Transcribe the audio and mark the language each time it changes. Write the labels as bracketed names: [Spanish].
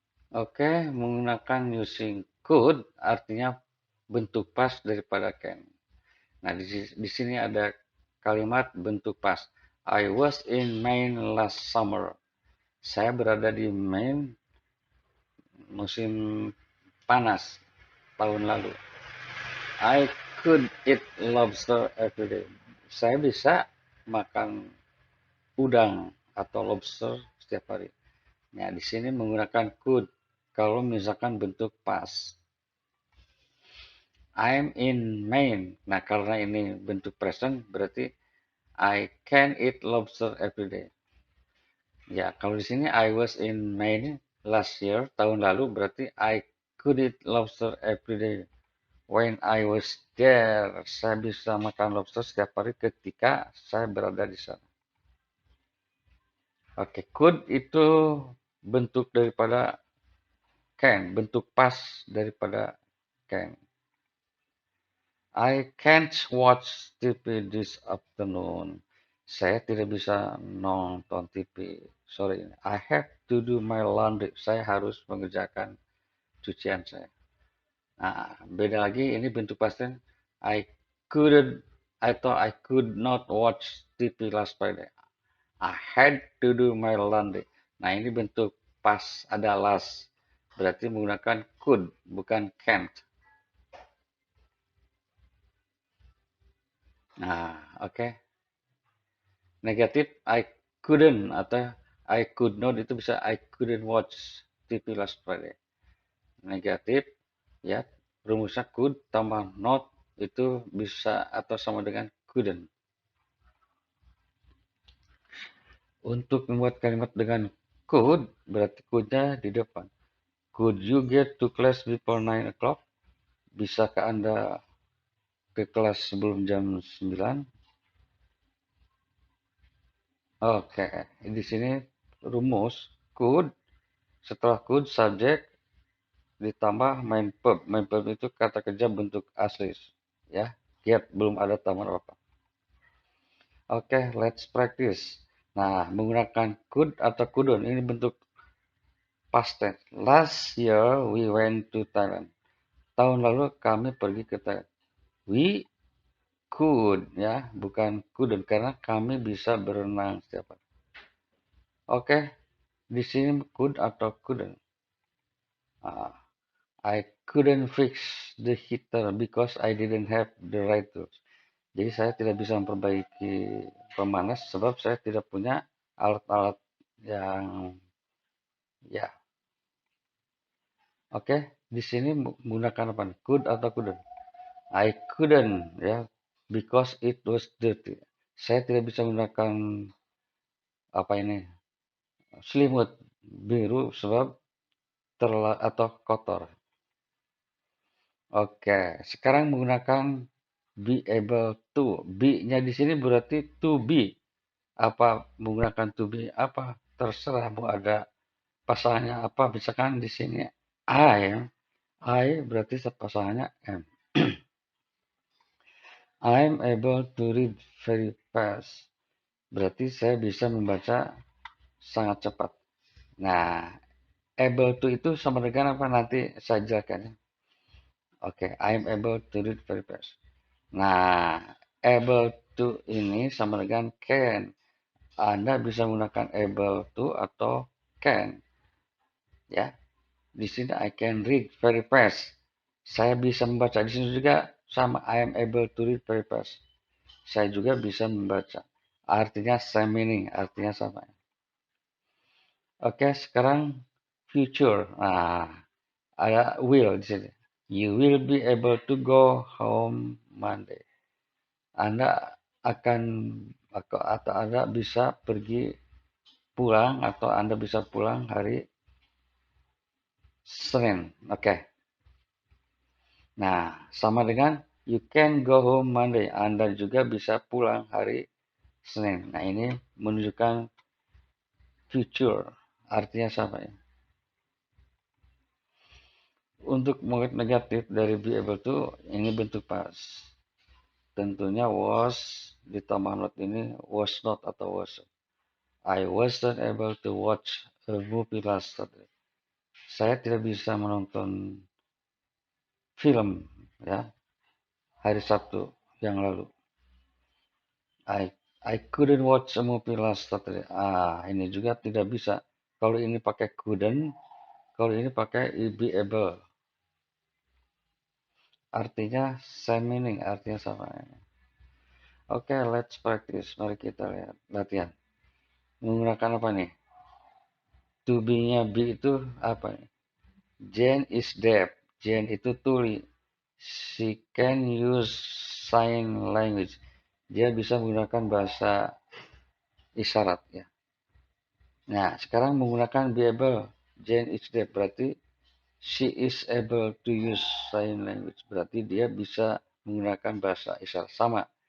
[Indonesian] Oke, menggunakan using could artinya bentuk pas daripada can. Nah, di sini ada kalimat bentuk pas. [English] I was in Maine last summer. [Indonesian] Saya berada di Maine musim panas tahun lalu. [English] I could eat lobster every day. [Indonesian] Saya bisa makan udang atau lobster setiap hari. Nah, di sini menggunakan could kalau misalkan bentuk pas. [English] I'm in Maine. [Indonesian] Nah, karena ini bentuk present berarti [English] I can eat lobster every day. [Indonesian] Ya, kalau di sini [English] I was in Maine last year, [Indonesian] tahun lalu berarti [English] I could eat lobster every day. When I was there, [Indonesian] saya bisa makan lobster setiap hari ketika saya berada di sana. Oke, could itu bentuk daripada can, bentuk pas daripada can. [English] I can't watch TV this afternoon. [Indonesian] Saya tidak bisa nonton TV sore ini. [English] I have to do my laundry. [Indonesian] Saya harus mengerjakan cucian saya. Nah, beda lagi ini bentuk pasten. [English] I couldn't atau I could not watch TV last Friday. I had to do my laundry. [Indonesian] Nah, ini bentuk pas ada [English] last. [Indonesian] Berarti menggunakan could bukan can't. Nah, oke. [English] Negatif I couldn't atau I could not [Indonesian] itu bisa [English] I couldn't watch TV last Friday. [Indonesian] Negatif ya, rumusnya could tambah not itu bisa atau sama dengan couldn't. Untuk membuat kalimat dengan could berarti could-nya di depan. [English] Could you get to class before 9 o'clock? [Indonesian] Bisakah Anda ke kelas sebelum jam 9? Oke, di sini rumus could setelah could subjek ditambah main verb. Main verb itu kata kerja bentuk asli. Ya, get belum ada tambahan apa. Oke, [English] let's practice. [Indonesian] Nah, menggunakan could atau couldn't ini bentuk past tense. [English] Last year we went to Thailand. [Indonesian] Tahun lalu kami pergi ke Thailand. [English] We could [Indonesian] ya, bukan couldn't karena kami bisa berenang setiap hari. Oke, di sini could atau couldn't. [English] I couldn't fix the heater because I didn't have the right tools. [Indonesian] Jadi saya tidak bisa memperbaiki pemanas sebab saya tidak punya alat-alat yang ya. Oke, di sini menggunakan apa? Could atau couldn't? [English] I couldn't ya because it was dirty. [Indonesian] Saya tidak bisa menggunakan apa ini selimut biru sebab atau kotor. Oke, sekarang menggunakan be able to. Be-nya di sini berarti to be. Apa menggunakan to be apa? Terserah mau ada pasangannya apa. Misalkan di sini I berarti pasangannya am. [English] I'm able to read very fast. [Indonesian] Berarti saya bisa membaca sangat cepat. Nah, able to itu sama dengan apa? Nanti saya jelaskan ya. [English] Oke, I'm able to read very fast. [Indonesian] Nah, able to ini sama dengan can. Anda bisa menggunakan able to atau can. Ya, di sini [English] I can read very fast. [Indonesian] Saya bisa membaca di sini juga sama I am able to read very fast. Saya juga bisa membaca. Artinya [English] same meaning, [Indonesian] artinya sama. Oke, sekarang future. Nah, ada will di sini. [English] You will be able to go home Monday. [Indonesian] Anda akan atau Anda bisa pergi pulang atau Anda bisa pulang hari Senin. Oke. Nah, sama dengan [English] you can go home Monday. [Indonesian] Anda juga bisa pulang hari Senin. Nah, ini menunjukkan future. Artinya sama ya. Untuk murid negatif dari be able to, ini bentuk past. Tentunya was ditambah not ini was not atau was. [English] I wasn't able to watch a movie last Saturday. [Indonesian] Saya tidak bisa menonton film ya hari Sabtu yang lalu. [English] I couldn't watch a movie last Saturday. [Indonesian] Ini juga tidak bisa. Kalau ini pakai couldn't, kalau ini pakai be able. Artinya [English] same meaning, [Indonesian] artinya sama. Oke, [English] let's practice. [Indonesian] Mari kita lihat latihan. Menggunakan apa nih? To be-nya be itu apa nih? [English] Jane is deaf. [Indonesian] Jane itu tuli. [English] She can use sign language. [Indonesian] Dia bisa menggunakan bahasa isyarat ya. Nah, sekarang menggunakan be able. [English] Jane is deaf berarti she is able to use sign language. [Indonesian] Berarti dia bisa menggunakan bahasa isyarat sama.